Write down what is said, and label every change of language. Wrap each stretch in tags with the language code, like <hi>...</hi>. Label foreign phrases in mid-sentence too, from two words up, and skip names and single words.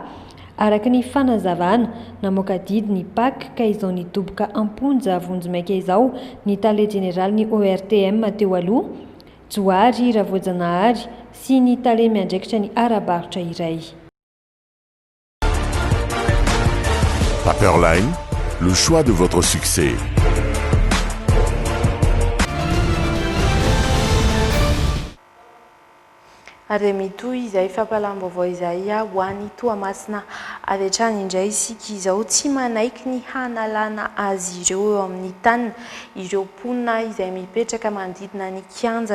<mg>Araka ny fanazavana namoaka didy ny PAC ka izao nitoboka amponja vonjimaika izao ny Tale Général ny ORTM teo aloha. Tsoary Voajanahary sy ny Tale miandraikitra ny ara-barotra iray.</mg> <fr>Paperline, le choix de votre succès.</fr> <mg>Ary mitoy izay fampalam-baovao izay ho an'ny Toamasina avy hatrany indray isika izao tsy manaiky ny hanalana azy ireo eo amin'ny tany ireo mponina izay mipetraka manodidina ny kianja</mg>